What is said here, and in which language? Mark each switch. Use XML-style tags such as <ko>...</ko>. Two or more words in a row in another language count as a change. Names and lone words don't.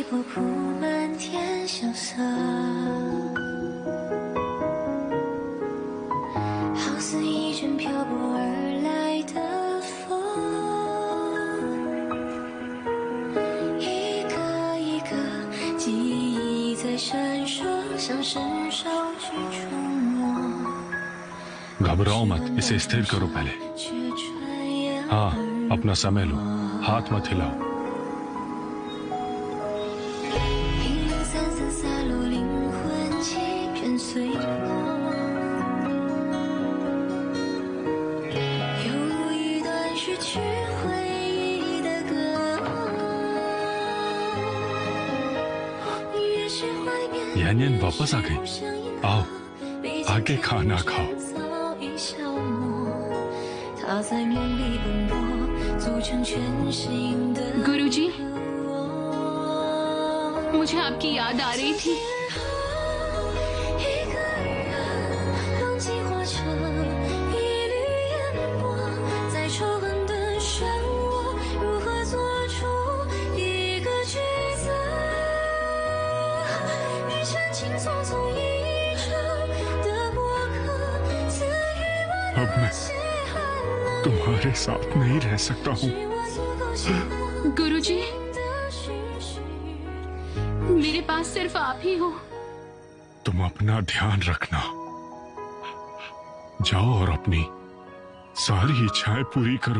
<zh>铺满天萧瑟，好似一阵漂泊而来的风，一个一个记忆在闪烁，像是手指触摸。</zh> <hi>घबराओ मत, इसे स्थिर करो पहले। हाँ, अपना समय लो, हाथ मत हिलाओ।</hi> <zh>零零散散洒落灵魂欺骗碎我，犹如一段失去回忆的歌。越是怀念，</zh> <hi>यानियन वापस आ गई। आओ, आगे खाना खाओ।</hi> <zh>消磨，它在梦里奔波，组成全新的</zh> <hi>गुरुजी,</hi> <zh>我。</zh> <hi>मुझे आपकी याद आ रही थी।</hi> <zh>一个人忘记化成一缕烟波，在仇恨的漩涡，如何做出一个抉择？雨沾青匆匆一场的过客，赐予我</zh> <hi>अब मैं तुम्हारे साथ नहीं रह सकता हूँ। गुरुजी, मेरे पास सिर्फ आप ही हो। तुम अपना ध्यान रखना। जाओ और अपनी सारी इच्छाएं पूरी करो।</hi>